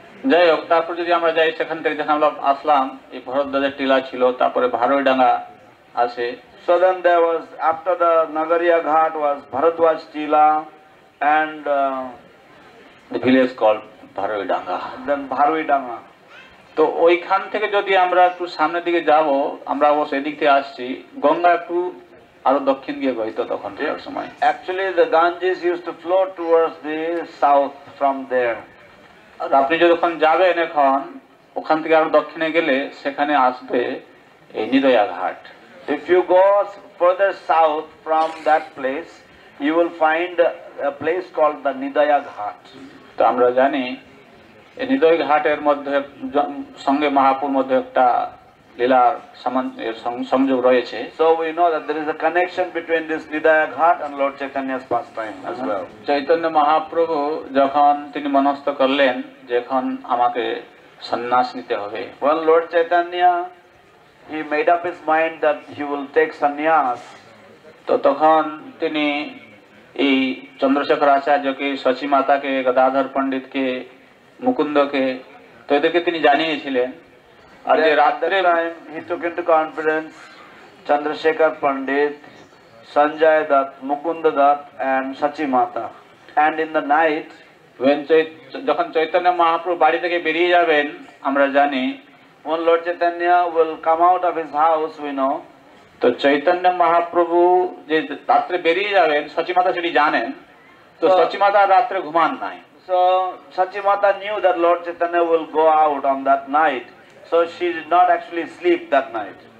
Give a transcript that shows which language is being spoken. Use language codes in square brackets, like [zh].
[bn] যাই হোক, তারপর যদি আমরা যাই সেখান থেকে যখন আমরা আসলাম, এই ভরতদাদের টিলা ছিল, তারপরে ভারোইডাঙ্গা আছে। [en] So then there was, after the Nagariya Ghat was Bharadwaj Tila and the village called Bharoidanga, then Bharuidanga. [bn] তো ওইখান থেকে যদি আমরা একটু সামনের দিকে যাব, আমরা অবশ্য এদিক থেকে আসছি, গঙ্গা একটু আরো দক্ষিণ দিয়ে বইতো তখনকার সময়। [en] Actually the Ganges used to flow towards the south from there. [bn] আর আপনি যখন যাবেন এখন ওখান থেকে আরো দক্ষিণে গেলে সেখানে আসবে এই নিদয়া ঘাট। [en] If you go further south from that place, you will find a place called the Nidaya Ghat. [bn] তো আমরা জানি এই নিদয় ঘাটের মধ্যে সঙ্গে মহাপুর মধ্যে একটা লীলার সংযোগ রয়েছে। [en] So we know that there is a connection between this Nidaya Ghat and Lord Chaitanya's pastime as well. [bn] Chaitanya Mahaprabhu যখন তিনি মনস্থ করলেন যে এখন আমাকে সন্ন্যাস নিতে হবে, [en] When Lord Chaitanya, he made up his mind that he will take sannyas, [bn] তো তখন তিনি এই চন্দ্রশেখর আচার্যকে, শচী মাতাকে, গদাধর পণ্ডিতকে, মুকুন্দকে, তো এদেরকে তিনি জানিয়েছিলেন। আর যে রাত্রে [en] he took into confidence Chandrasekhar Pandit, Sanjay Dutt, Mukunda Dutt and Sachi Mata. And in the night, [bn] যখন চৈতন্য মহাপ্রভু বাড়ি থেকে বেরিয়ে যাবেন, আমরা জানি [en] when Lord Chaitanya will come out of his house, we know, [bn] তো চৈতন্য মহাপ্রভু যে রাত্রে বেরিয়ে যাবেন, শচী মাতা সেটি জানেন। তো শচী মাতা রাত্রে ঘুমান নাই। [en] So Sachi Mata knew that Lord Chaitanya will go out on that night, so she did not actually sleep that night.